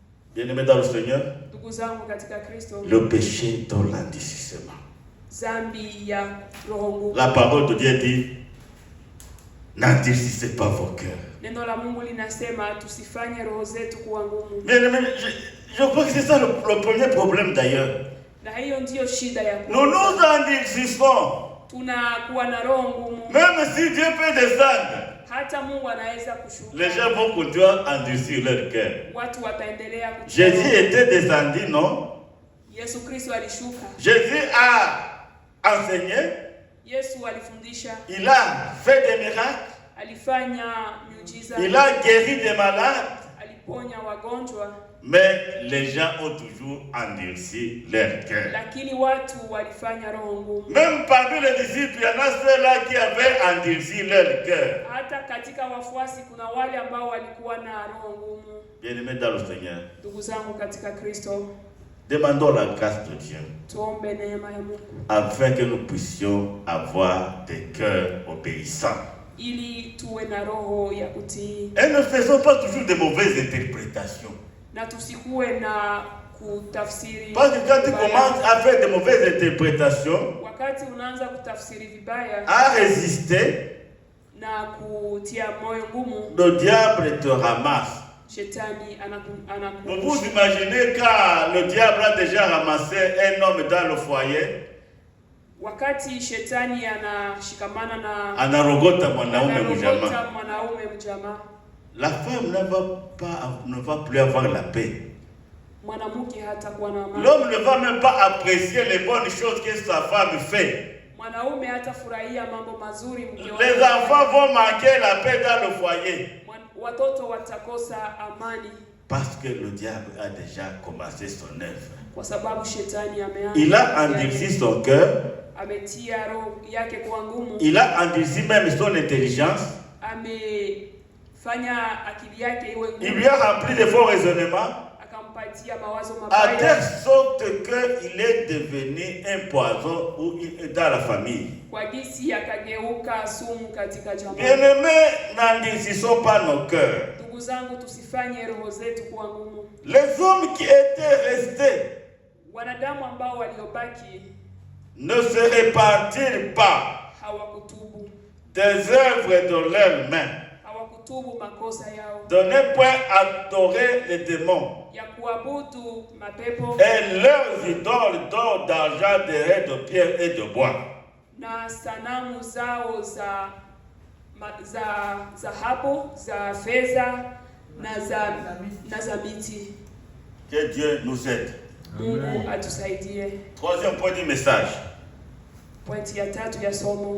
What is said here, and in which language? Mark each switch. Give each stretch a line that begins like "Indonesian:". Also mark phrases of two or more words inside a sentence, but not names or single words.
French: Bien-aimés dans le Seigneur,
Swahili: Ndugu zangu katika Kristo,
French: le péché dans l'endurcissement.
Swahili: Zambi ya roho ngumu.
French: La parole de Dieu dit, n'endurcissez pas vos cœurs.
Swahili: Neno la Mungu linasema tusifanye roho zetu kuwa ngumu.
French: Bien-aimés, je crois que c'est ça le premier problème d'ailleurs.
Swahili: Na hiyo ndiyo shida ya
French: Nous nous endurcissons.
Swahili: Tunakuwa na roho ngumu.
French: Même si Dieu peut descendre,
Swahili: hata Mungu anaweza kushuka.
French: les gens vont continuer à endurcir leur cœur.
Swahili: Watu wataendelea kuchoka.
French: Jésus était descendu, non?
Swahili: Yesu Kristo alishuka.
French: Jésus a enseigné.
Swahili: Yesu alifundisha.
French: Il a fait des miracles.
Swahili: Alifanya miujiza.
French: Il a guéri des malades.
Swahili: Aliponya wagonjwa.
French: Mais les gens ont toujours endurci leur cœur.
Swahili: Lakini watu walifanya roho ngumu.
French: Même parmi les disciples, il y en a ceux-là qui avaient endurci leur cœur.
Swahili: Hata katika wafuasi kuna wale ambao walikuwa na roho ngumu.
French: Bien-aimés dans le Seigneur,
Swahili: ndugu zangu katika Kristo,
French: demandons la grâce de Dieu
Swahili: tuombe neema ya Mungu
French: afin que nous puissions avoir des cœurs obéissants.
Swahili: ili tuwe na roho ya kutii.
French: Et ne faisons pas toujours de mauvaises interprétations.
Swahili: Na tusikuwe na kutafsiri.
French: Parce que quand tu commences à faire de mauvaises interprétations,
Swahili: wakati unaanza kutafsiri vibaya,
French: à résister,
Swahili: na kutia moyo ngumu,
French: le diable te ramasse.
Swahili: Shetani
French: Vous vous imaginez quand le diable a déjà ramassé un homme dans le foyer?
Swahili: Wakati shetani anashikamana na anarogota mwanaume mjamaa,
French: la femme ne va plus avoir la paix.
Swahili: Mwanamke hatakuwa na amani.
French: L'homme ne va même pas apprécier les bonnes choses que sa femme fait.
Swahili: Mwanaume hatafurahia mambo mazuri mke wake.
French: Les enfants vont manquer la paix dans le foyer.
Swahili: Watoto watakosa amani.
French: Parce que le diable a déjà commencé son œuvre.
Swahili: Kwa sababu shetani ameanza.
French: Il a endurci son cœur.
Swahili: Ametia roho yake kuwa ngumu.
French: Il a endurci même son intelligence.
Swahili: Amefanya akili yake iwe ngumu.
French: Il lui a rempli de faux raisonnements.
Swahili: Akampatia mawazo mabaya.
French: À telle sorte qu'il est devenu un poison dans la famille.
Swahili: Kwa jinsi akageuka sumu katika jamaa.
French: Bien-aimés, n'endurcissons pas nos cœurs.
Swahili: Ndugu zangu, tusifanye roho zetu kuwa ngumu.
French: Les hommes qui étaient restés,
Swahili: wanadamu ambao waliobaki,
French: ne se repentirent pas
Swahili: hawakutubu
French: des œuvres de leurs mains,
Swahili: hawakutubu makosa yao,
French: de ne point adorer les démons
Swahili: ya kuabudu mapepo
French: et leurs idoles d'or, d'argent, de pierre et de bois,
Swahili: na sanamu zao za dhahabu, za fedha na za miti.
French: Que Dieu nous aide.
Swahili: Mungu atusaidie.
French: Troisième point du message.
Swahili: Pointi ya tatu ya somo.